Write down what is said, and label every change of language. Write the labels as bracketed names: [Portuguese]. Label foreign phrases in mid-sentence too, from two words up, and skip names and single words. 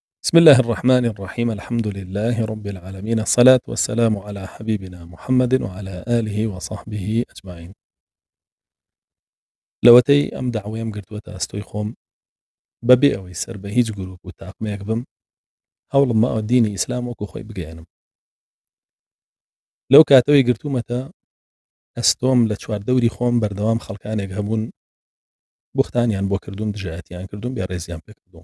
[Arabic] بسم الله الرحمن الرحيم. الحمد لله رب العالمين، الصلاة والسلام على حبيبنا محمد وعلى آله وصحبه أجمعين. [Central Kurdish] لەوەتەی ئەم داوەیەم گرتووەتە ئەستۆی خۆم بەبێ ئەوەی سەر بە هیچ گروپ و تاقمەیەک بم، هەوڵم ماوە دینی ئیسلام وەکو خۆی بگەێنم. لەو کاتەوەی گرتوومەتە ئەستۆم لە چواردەوری خۆم بەردەوام خەڵکانێک هەبوون، بوختانیان بۆ کردوم، دژایەتیان کردوم، بێڕێزیان پێ کردوم.